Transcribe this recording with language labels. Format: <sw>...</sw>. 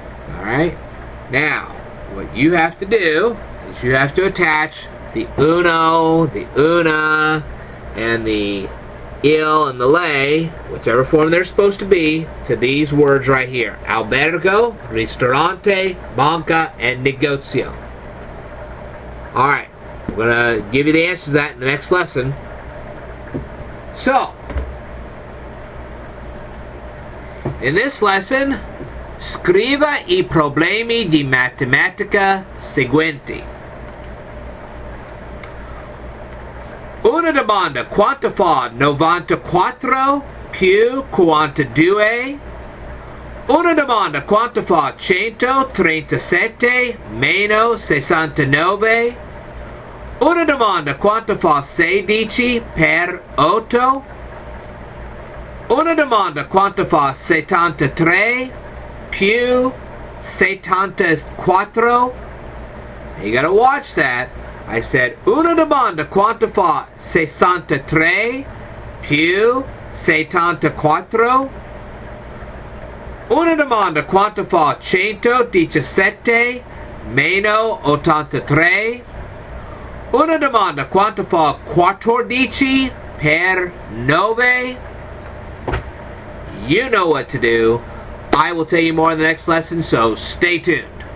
<en>Alright, now what you have to do is you have to attach the uno, the una, and the il and the lei, whichever form they're supposed to be, to these words right here. Albergo, ristorante, banca, and negozio. Alright, I'm going to give you the answers to that in the next lesson. So, In this lesson,</en> <it>scriva I problemi di matematica seguenti. Una domanda: quanto fa 94 più 42? Una domanda: quanto fa 137 meno 69? Una domanda: quanto fa 16 per 8? Una domanda: quanto fa 73 più 74?</it> <en>You gotta watch that. I said,</en> <it>una domanda: quanto fa 63 più 74? Una domanda: quanto fa 117 meno 83? Una domanda: quanto fa 14 per 9?</it> <en>You know what to do. I will tell you more in the next lesson, so stay tuned.</en>